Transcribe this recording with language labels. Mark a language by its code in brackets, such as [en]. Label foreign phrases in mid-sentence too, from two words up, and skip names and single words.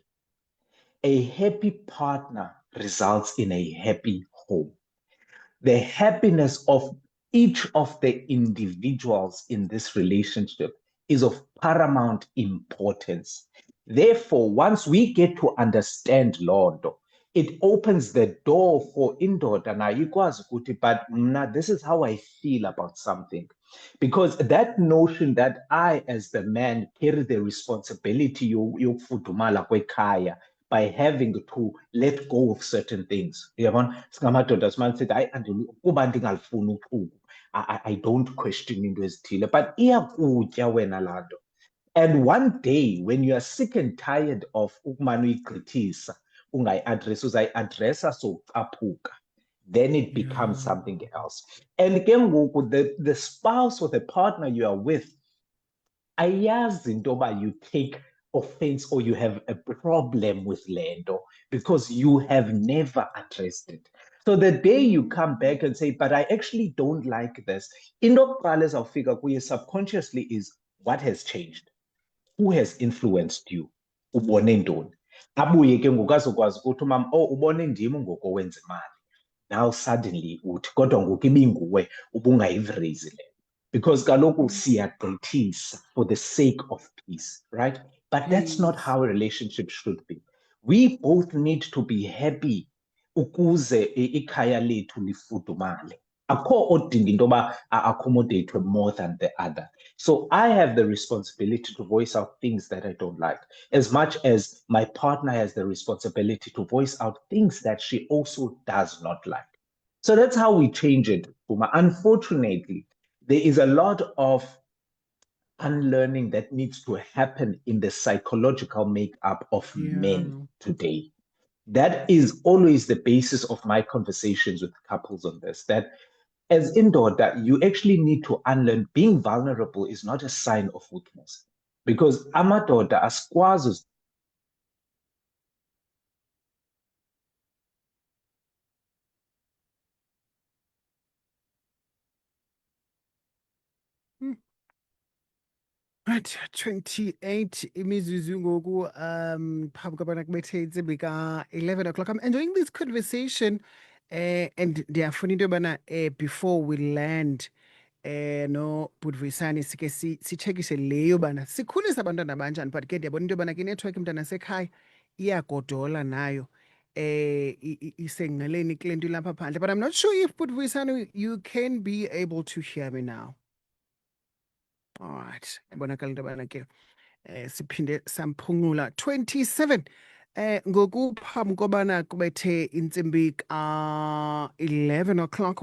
[en] A happy partner results in a happy home. The happiness of each of the individuals in this relationship is of paramount importance. Therefore, once we get to understand Lord, it opens the door for [xh] indoda nayo ikwazi ukuthi, [en] but mna, this is how I feel about something. Because that notion that I, as the man, carry the responsibility [xh] yokufudumala kwekhaya [en] by having to let go of certain things. [xh] Uyabona, singamadoda simane sithi hayi kuba ndingalifuni uchuku. [en] I don't question [xh] into ezithile, but iyakutya wena laa nto. [en] And one day when you are sick and tired of [xh] ukumane uyigqithisa, ungayi-address, uzayi-addressa sowucaphuka. [en] Then it becomes something else. And [xh] ke ngoku [en] the spouse or the partner you are with, [xh] ayazi into yoba [en] you take offense or you have a problem with [xh] le nto [en] because you have never addressed it. So the day you come back and say, but I actually don't like this, [xh] into yokuqala ezawufika kuye [en] subconsciously is what has changed? Who has influenced you? [xh] Ubone ntoni? Abuye ke ngoku azokwazi ukuthi umama, oh, ubone ndim ngoku owenza imali. [en] Now suddenly [xh] uthi kodwa ngoku ibinguwe ubungayivrezi le. [en] Because [xh] kaloku siyagqithisa [en] for the sake of peace, right? But that's not how a relationship should be. We both need to be happy [xh] ukuze ikhaya lethu lifudumale. Akho odinga into yoba [en] accommodate more than the other. So I have the responsibility to voice out things that I don't like, as much as my partner has the responsibility to voice out things that she also does not like. So that's how we change it, Puma. Unfortunately, there is a lot of unlearning that needs to happen in the psychological makeup of men today. That is always the basis of my conversations with couples on this, that as indoda, you actually need to unlearn being vulnerable is not a sign of weakness. [xh] Because amadoda asikwazi Right, 28 imizuzu ngoku phambi kobana kubethe intsimbi ka-11 o'clock. [en] I'm enjoying this conversation and [xh] ndiyafuna into yobana [en] before we land [xh] no Budvisani sike sitshekishe le yobana sikhulisa abantwana abanjani, but ke ndiyabona into yobana ke inethiwekhi mntana sekhaya iyagodola nayo isengqeleni kule nto ilapha phandle. [en] But I'm not sure if Budvisani you can be able to hear me now. All right, [xh] ibonakala into yobana ke siphinde samphungula 27 ngoku phambi kobana kubethe intsimbi ka-11 o'clock.